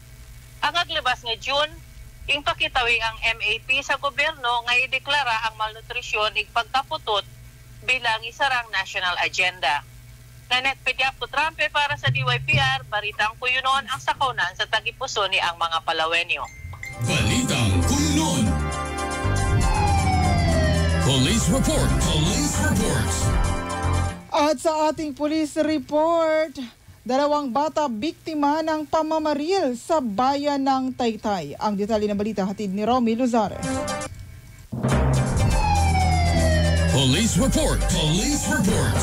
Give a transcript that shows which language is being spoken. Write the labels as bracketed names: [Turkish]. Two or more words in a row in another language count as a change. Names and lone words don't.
[Cuyonon] Ang aglabas nga June, ing pakitawi ang MAP sa gobyerno nga ideklara ang malnutrisyon ig pagkaputot bilang isarang [English] national agenda. [Cuyonon] Nanet Pediapto Trampe para sa DYPR, Balitang Kuyunon ang sakaunan sa tagipuso ni ang mga Palawenyo. Balitang Kuyunon. Police Report. Police Reports. [Filipino] At sa ating police report, 2 bata biktima ng pamamaril sa bayan ng Taytay. Ang detalye ng balita hatid ni Romy Luzares. Police Report. Police Reports.